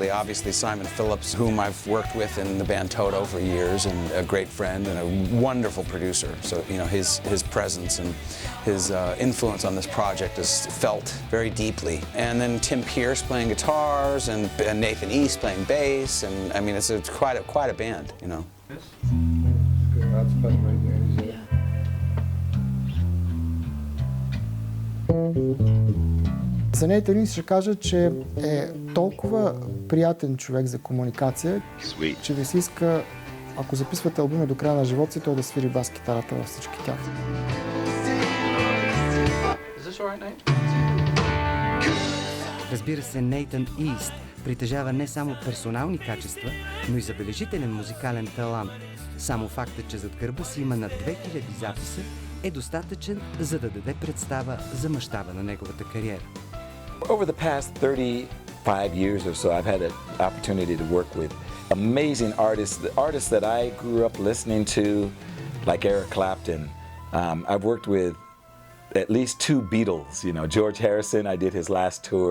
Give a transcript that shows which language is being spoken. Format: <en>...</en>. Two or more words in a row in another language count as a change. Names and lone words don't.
<en>Obviously, Simon Phillips, whom I've worked with in the band Toto for years, and a great friend and a wonderful producer. So, you know, his presence and his influence on this project is felt very deeply. And then Tim Pierce playing guitars, and Nathan East playing bass, and I mean, it's quite a band, you know. That's better right there.</en> <bg>За Нейтан Ийст ще кажа, че е толкова приятен човек за комуникация, че ви се иска, ако записвате албуми до края на живота си, той да свири бас-китарата във всички тях. Разбира се, Нейтан Ийст притежава не само персонални качества, но и забележителен музикален талант. Само фактът, че зад гърба си има над 2000 записа, е достатъчен, за да даде представа за мащаба на неговата кариера.</bg> <en>Over the past 35 years or so, I've had an opportunity to work with amazing artists, the artists that I grew up listening to, like Eric Clapton. I've worked with at least 2 Beatles, you know, George Harrison, I did his last tour.</en>